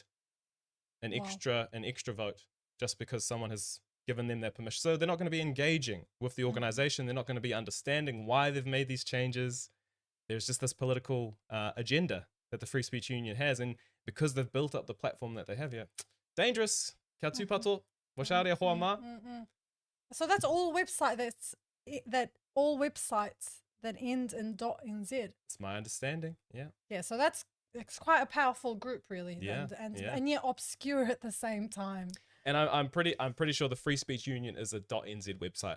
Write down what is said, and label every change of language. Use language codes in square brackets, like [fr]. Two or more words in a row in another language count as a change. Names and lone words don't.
[en] An extra vote, just because someone has given them that permission. So they're not going to be engaging with the organization. They're not going to be understanding why they've made these changes. There's just this political agenda that the Free Speech Union has. And because they've built up the platform that they have here, dangerous. [mi] Kia tūpato, washare hoa mā. [en] So that's all websites that end in .nz. It's my understanding. Yeah. Yeah. So it's quite a powerful group, really. Yeah. And yet obscure at the same time. And I'm pretty sure the Free Speech Union is a .nz website.